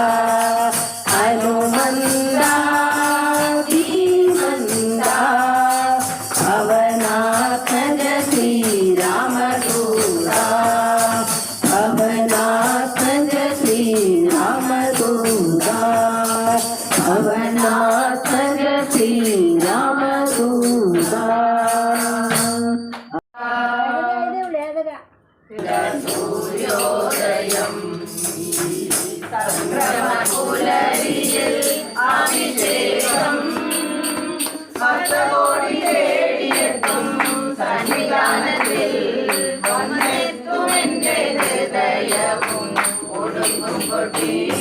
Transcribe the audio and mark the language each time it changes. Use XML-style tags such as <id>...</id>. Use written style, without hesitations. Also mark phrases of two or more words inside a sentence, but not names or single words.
<kn>ಹನುಮಂತ ಧೀಮಂತ ಪವನಾತ್ಮಜ ಶ್ರೀರಾಮದೂತ ಪವನಾತ್ಮಜ ಶ್ರೀರಾಮದೂತ ಪವನಾತ್ಮಜ ಶ್ರೀರಾಮದೂತ</kn> <ml>സൂര്യോദയം സംക്രമപുലരിയിൽ അഭിഷേകം ഭക്തകോടി തേടിയെത്തും സന്നിധാനത്തിൽ വന്നെത്തുമെന്റെ ഹൃദയവും ഒടുങ്ങും കൊട്ടി</ml>